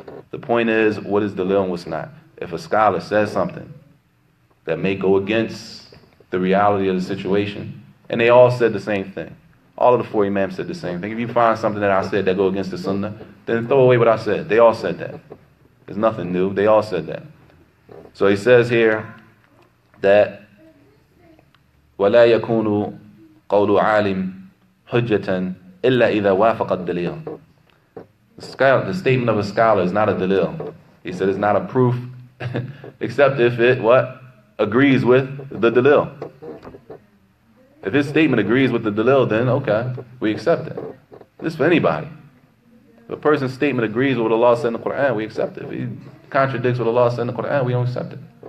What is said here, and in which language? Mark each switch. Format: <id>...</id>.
<en>The point is what is dalil and what's not. If a scholar says something that may go against the reality of the situation, and they all said the same thing. All of the four imams said the same thing. If you find something that I said that go against the sunnah, then throw away what I said. They all said that. There's nothing new. They all said that. So he says here that</en> <ar>وَلَا يَكُونُ قَوْلُ عَالِمٍ حُجَّةً إِلَّا إِذَا وَافَقَ الدَّلِيلِ.</ar> <en>The statement of a scholar is not a dalil. He said it's not a proof except if it agrees with the dalil. If his statement agrees with the dalil, then okay, we accept it. This is for anybody. If a person's statement agrees with what Allah said in the Quran, we accept it. If he contradicts what Allah said in the Quran, we don't accept it.</en>